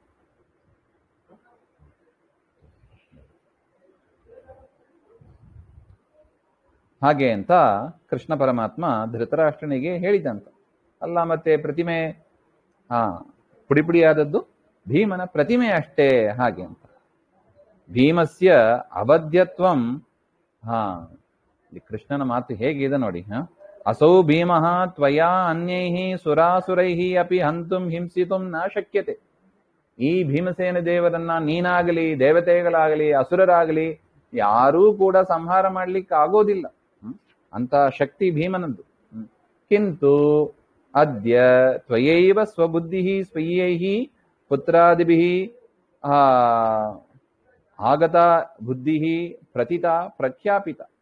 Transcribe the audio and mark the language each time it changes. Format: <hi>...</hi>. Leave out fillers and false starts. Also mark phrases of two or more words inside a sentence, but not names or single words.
<kn>ಹಾಗೆ ಅಂತ ಕೃಷ್ಣ ಪರಮಾತ್ಮ ಧೃತರಾಷ್ಟ್ರನಿಗೆ ಹೇಳಿದಂತ. ಅಲ್ಲ, ಮತ್ತೆ ಪ್ರತಿಮೆ ಪುಡಿ ಪುಡಿಯಾದದ್ದು ಭೀಮನ ಪ್ರತಿಮೆ ಅಷ್ಟೇ ಹಾಗೆ ಅಂತ.</kn> <sa>ಭೀಮಸ್ಯ ಅಬದ್ಯತ್ವಂ.</sa> <kn>ಕೃಷ್ಣನ ಮಾತು ಹೇಗಿದೆ ನೋಡಿ.</kn> <sa>ಅಸೌ ಭೀಮಃ ತ್ವಯಾ ಅನ್ಯೈಃ ಸುರಾಸುರೈಃ ಅಪಿ ಹಂತುಂ ಹಿಂಸಿತುಂ ನ ಶಕ್ಯತೆ.</sa> <kn>ಈ ಭೀಮಸೇನ ದೇವರನ್ನ ನೀನಾಗಲಿ ದೇವತೆಗಳಾಗಲಿ ಅಸುರರಾಗಲಿ ಯಾರೂ ಕೂಡ ಸಂಹಾರ ಮಾಡ್ಲಿಕ್ಕೆ ಆಗೋದಿಲ್ಲ. ಅಂತ ಶಕ್ತಿ ಭೀಮನದ್ದು.</kn> <sa>ಕಿಂತು ಅದ್ಯ ತ್ವಯೈವ ಸ್ವಬುದ್ಧಿ ಸ್ವಯ್ಯೈಃ ಪುತ್ರಾದಿಭಿಃ ಆಗತ ಬುದ್ಧಿ ಪ್ರತಿತ ಪ್ರಖ್ಯಾಪಿತ.</sa>